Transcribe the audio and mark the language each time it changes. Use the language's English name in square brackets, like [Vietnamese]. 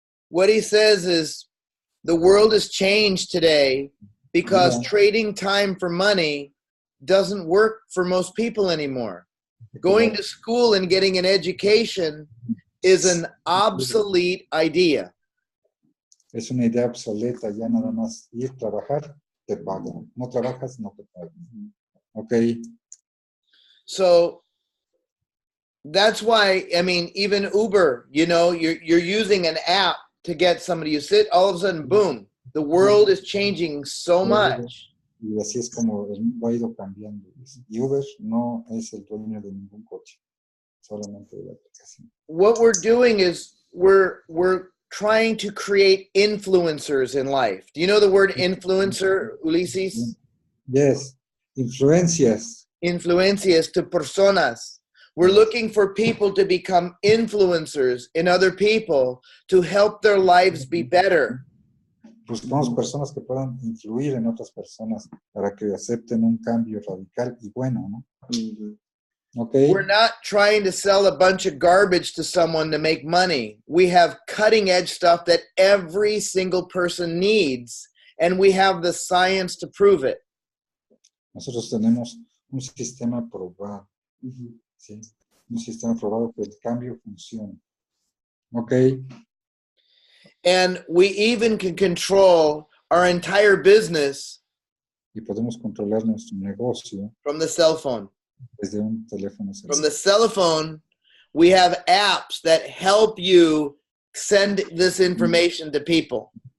[English] What he says is the world has changed today because trading time for money doesn't work for most people anymore. Going to school and getting an education is an obsolete idea. [Spanish] Es una idea obsoleta, ya nada más ir, trabajar, te pagan. No trabajas, no te pagan. Okay. [English] So that's why, I mean, even Uber, you know, you're using an app to get somebody. You sit, all of a sudden, boom, the world is changing so much. [Spanish] Y así es como va ido cambiando. Y Uber no es el dueño de ningún coche, solamente de la aplicación. [English] What we're doing is we're trying to create influencers in life. Do you know the word influencer, Ulises? Yes, [Spanish] influencias. Influencias [English] to [Spanish] personas. [English] We're looking for people to become influencers in other people to help their lives be better. [Spanish] Buscamos personas que puedan influir en otras personas para que acepten un cambio radical y bueno, ¿no? Okay. [English] We're not trying to sell a bunch of garbage to someone to make money. We have cutting edge stuff that every single person needs, and we have the science to prove it. [Spanish] Nosotros tenemos un sistema probado, ¿sí? Un sistema probado que el cambio funciona. Okay. [English] And we even can control our entire business [Spanish] y podemos controlar nuestro negocio [English] from the cell phone. [Spanish] Desde un teléfono celular. [English] From the cell phone, we have apps that help you send this information to people.